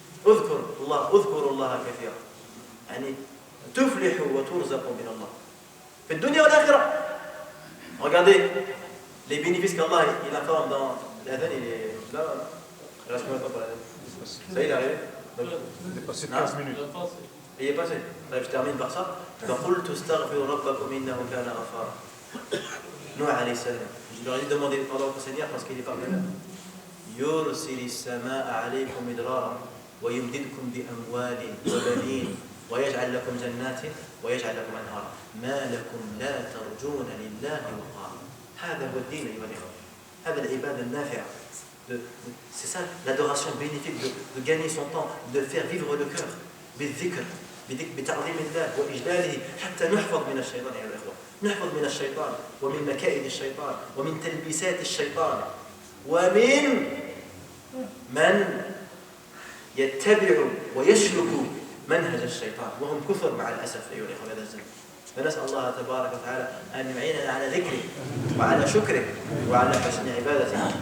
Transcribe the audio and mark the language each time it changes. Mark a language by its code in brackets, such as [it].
[ar] اذكروا الله كثيرا يعني تفلحوا وترزقوا من الله في الدنيا والآخرة. [fr] Regardez les bénéfices qu'Allah il informe dans l'adhan. Il est là, il reste combien de temps pour l'adhan? Ça il est arrivé. Il est passé 15 minutes. Il est passé. Je termine par ça. [ar] فقلت استغفروا ربكم إنه كان غفارا. Nuh alayhi salam. [fr] Je leur ai demandé pardon au Seigneur parce qu'il est pardonneur. [ar] يرسل السماء عليكم مدرارا ويمددكم بأموال وبنين ويجعل لكم جنات ويجعل لكم أنهارا ما لكم لا ترجون لله وقارا. هذا هو الدين أيها الإخوة. هذا العبادة النافعة. [fr] C'est ça l'adoration bénéfique, de gagner son temps, de faire vivre le cœur [ar] بالذكر بتعظيم الله وإجلاله حتى نحفظ من الشيطان أيها الإخوة. نحفظ من الشيطان ومن مكائد الشيطان ومن تلبيسات الشيطان ومن يتبع ويسلك منهج الشيطان وهم كثر مع الأسف أيها الإخوة هذا الزمن. فنسأل الله تبارك وتعالى أن يعيننا على ذكره وعلى شكره وعلى حسن عبادته.